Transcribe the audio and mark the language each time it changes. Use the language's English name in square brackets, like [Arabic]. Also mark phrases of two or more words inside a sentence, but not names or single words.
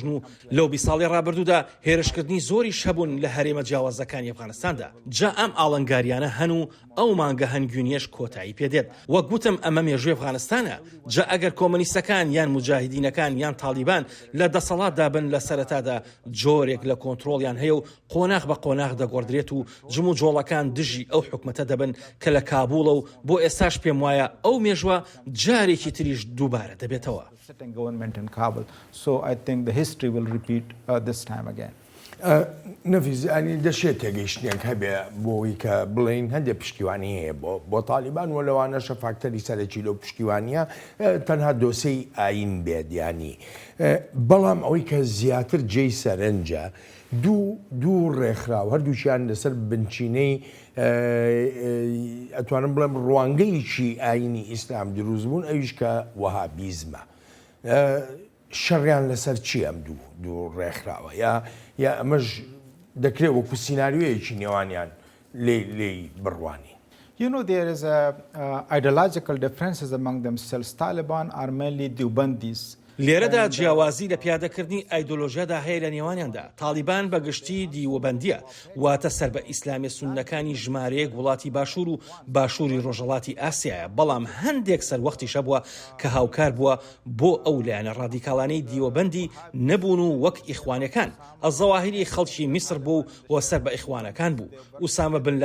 [Central Kurdish] و لەو 20 ساڵی ڕابردوودا هێرشکردنی زۆریش هەبوون لە هەرێمە جیاوازەکانی ئەفغانستاندا جا ئەم ئاڵنگاریانە هەن و ئەو مانگە هەنگوێنیەش کۆتایی پێدێت وەک گوتم ئەمە مێژووی ئەفغانستانە جا ئەگەر کۆمۆنیستەکان یان موجاهیدینەکان یان تالیبان لە دەسەڵاتدا بن لە سەرەتادا جۆرێک لە کۆنتترۆلیان هەیە و قۆناغ بە قۆناغ دەگۆڕدرێت و جم و جۆڵەکان دژی ئەو حکومەتە دەبن کە لە کابوڵە و بۆ ئێستاش پێم وایە ئەو مێژوە جارێکی تریش دووبارە دەبێتەوە. [English] So I think the history will repeat this time again. [Central Kurdish] نەفیز ئەنی دەشێت تێگەیشتێک هەبێ بۆی کە بڵین هەندێک پشتیوانی هەیە بۆ تالیبان و لەوانەشە فاکتەری سەرەکی لەو پشتیوانیە تەنها دۆسەی ئاین بێت ینی بەڵام ئەوەی کە زیاتر جێی سەرنجە دوو ڕێکخراو هەردووچیان لەسەر بنچینەی ئەتوانم بڵێم ڕوانگەیەکی ئاینی ئیسلام دروست بوون ئەویش کە وەهابیزمە شەڕیان لەسەر چی ئەم دوو ڕێکخراوە یا ئەمەش دەکرێت وەکو سیناریۆیەکی نێوانیان لێ بڕوانی. [English] You know, there is ideological differences among themselves. Taliban are mainly Deobandis. [Central Kurdish] لێرەدا جیاوازی لە پیادەکردنی ئایدۆلۆژیادا هەیە لە نێوانیاندا تالیبان بەگشتی دیوەبەندیە واتە سەر بە ئیسلامی سوننەکانی ژمارەیەک وڵاتی باشوور و باشووری ڕۆژەڵاتی ئاسیایە بەڵام هەندێک سەروەختیشە بووە کە هاوکار بووە بۆ ئەو لایەنە ڕادیکاڵانەی دیوەبەندی نەبوون و وەک ئیخوانەکان ئەزەواهیری خەڵکی میسر بوو و سەر بە ئیخوانەکان بوو ئوسامە بن